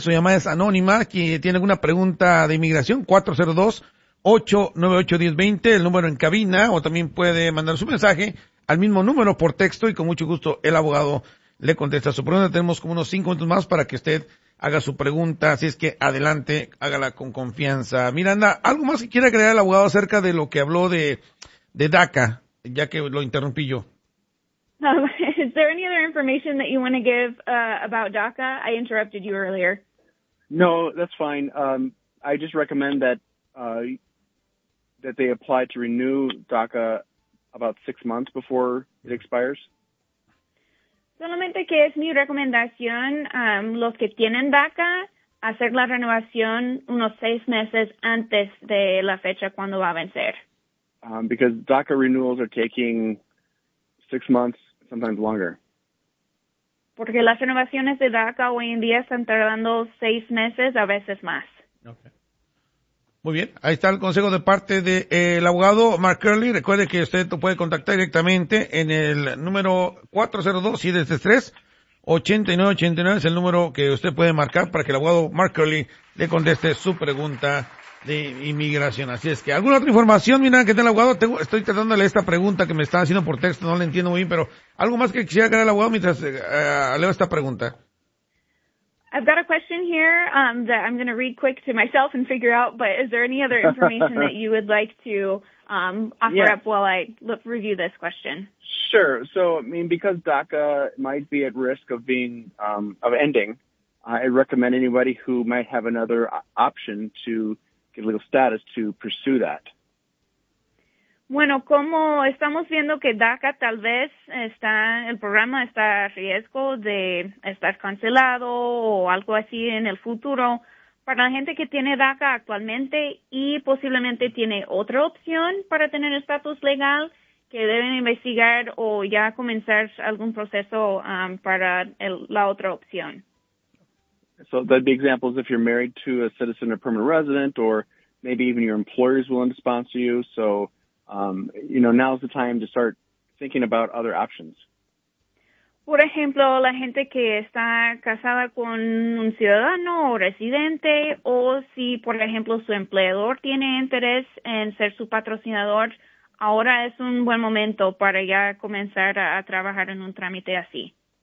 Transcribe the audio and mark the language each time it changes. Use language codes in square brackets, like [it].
[es] Su llamada es anónima. Quien tiene alguna pregunta de inmigración, 402-898-1020, el número en cabina, o también puede mandar su mensaje al mismo número por texto y con mucho gusto el abogado le contesta su pregunta. Tenemos como unos 5 minutos más para que usted haga su pregunta, así es que adelante, hágala con confianza. Miranda, ¿algo más que quiera agregar el abogado acerca de lo que habló de DACA, ya que lo interrumpí yo? [en] Is there any other information that you want to give about DACA? I interrupted you earlier. No, that's fine. I just recommend that they apply to renew DACA about 6 months before it expires. [es] Solamente que es mi recomendación, los que tienen DACA, hacer la renovación unos 6 meses antes de la fecha cuando va a vencer. [en] Because DACA renewals are taking 6 months, sometimes longer. [es] Porque las renovaciones de DACA hoy en día están tardando 6 meses, a veces más. [en] Okay. [es] Muy bien, ahí está el consejo de parte de el abogado Mark Curley. Recuerde que usted lo puede contactar directamente en el número 402-733-8989. Es el número que usted puede marcar para que el abogado Mark Curley le conteste su pregunta de inmigración. Así es que, ¿alguna otra información, mira, que tenga el abogado? Estoy tratándole esta pregunta que me está haciendo por texto, no la entiendo muy bien, pero ¿algo más que quisiera agregar el abogado mientras leo esta pregunta? [en] I've got a question here that I'm going to read quick to myself and figure out, but is there any other information that you would like to offer up while I review this question? Sure. So, I mean, because DACA might be at risk of being of ending, I recommend anybody who might have another option to get legal status to pursue that. [es] Bueno, como estamos viendo que DACA tal vez está, el programa está a riesgo de estar cancelado o algo así en el futuro, para la gente que tiene DACA actualmente y posiblemente tiene otra opción para tener estatus legal, que deben investigar o ya comenzar algún proceso para la otra opción. [en] So that'd be examples if you're married to a citizen or permanent resident, or maybe even your employer is willing to sponsor you, so... you know, now's the time to start thinking about other options. [es] Por ejemplo, la gente que está casada con un ciudadano o residente, o si, por ejemplo, su empleador tiene interés en ser su patrocinador, ahora es un buen momento para ya comenzar a trabajar en un trámite así.